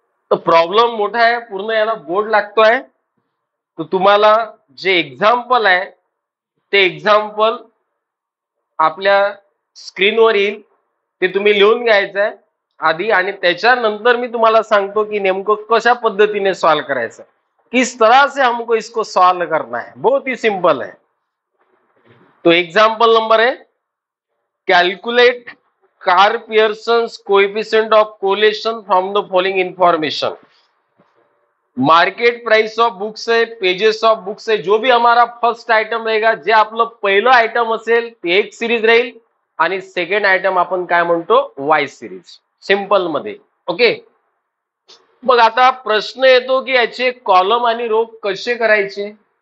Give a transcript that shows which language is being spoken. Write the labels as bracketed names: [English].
[Marathi] तो प्रॉब्लेम मोठा आहे, पूर्ण याला बोर्ड लागतोय। तो तुम्हाला जे एग्जाम्पल आहे ते एग्जाम्पल आपल्या स्क्रीनवर येईल, ते तुम्ही लिहून घ्यायचं आहे आधी, आणि त्याच्यानंतर मी तुम्हाला सांगतो की नेमकं कशा पद्धतीने सॉल्व करायचं, [Hindi] किस तरह से हमको इसको सॉल्व करना है। बहुत ही सिंपल है। तो एग्जाम्पल नंबर है, [English] Calculate Karl Pearson's coefficient of correlation from the following information. [Hindi] Market price of books है, पेजेस ऑफ बुक्स है, जो भी हमारा फर्स्ट आइटम रहेगा, [Marathi] जे आपलं पहिलं आइटम असेल ते एक सिरीज राहील आणि सेकंड आइटम आपण काय म्हणतो वाय सिरीज, सिंपल मध्ये। ओके, मग आता प्रश्न येतो की याचे कॉलम आणि रो कसे करायचे।